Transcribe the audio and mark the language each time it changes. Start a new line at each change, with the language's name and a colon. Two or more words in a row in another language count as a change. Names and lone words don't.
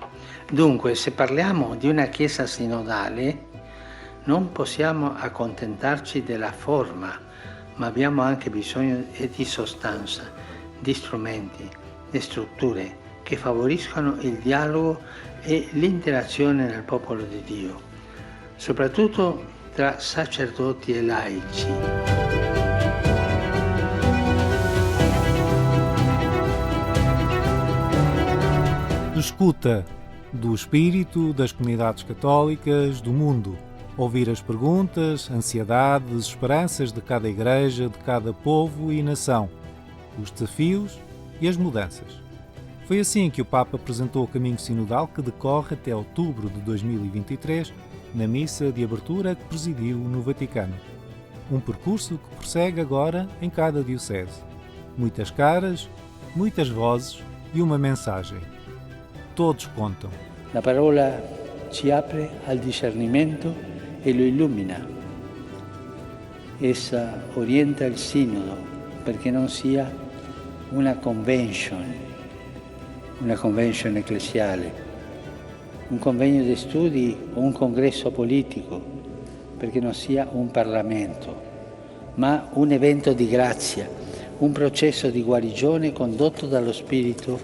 Italian: Dunque, se parliamo di una Chiesa sinodale, non possiamo accontentarci della forma, ma abbiamo anche bisogno di sostanza, di strumenti, di strutture che favoriscono il dialogo e l'interazione nel popolo di Dio, soprattutto tra sacerdoti e laici.
Portuguese: Escuta do espírito das comunidades católicas do mundo. Ouvir as perguntas, ansiedades, esperanças de cada igreja, de cada povo e nação, os desafios e as mudanças. Foi assim que o Papa apresentou o caminho sinodal que decorre até outubro de 2023, na missa de abertura que presidiu no Vaticano. Um percurso que prossegue agora em cada diocese. Muitas caras, muitas vozes e uma mensagem. Todos contam.
Italian: La parola ci apre al discernimento e lo illumina. Essa orienta il sinodo perché non sia una convention ecclesiale, un convegno di studi o un congresso politico, perché non sia un Parlamento, ma un evento di grazia, un processo di guarigione condotto dallo Spirito.